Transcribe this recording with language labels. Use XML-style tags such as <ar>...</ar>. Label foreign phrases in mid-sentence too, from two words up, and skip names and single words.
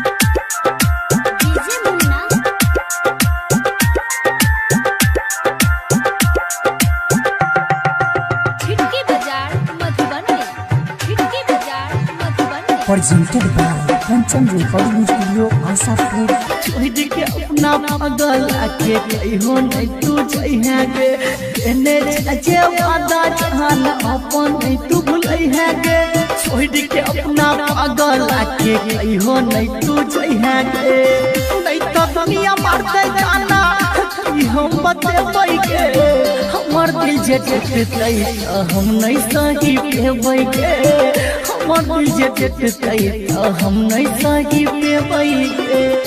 <mai>खिड़की बाजार मधुबनी खिड़की बाजार मधुबनी</mai> <en>Presented by Kanchan Recording Studio, Asapur.</en> <mai>छोड़ के अपना पागल आके कहियो नहीं तू जइहे गे एने जे वादा जहान अपन नहीं तू भूलइहे गे छोड़ के अपना पागल आके कहियो नहीं तू जइहे गे नहीं तो दुनिया मारते जाना कि हम बतेबै गे हमर दिल जे टूटतै हम नहीं सही पेबै गे हमर दिल जे टूटतै हम नहीं सही पेबै गे</mai>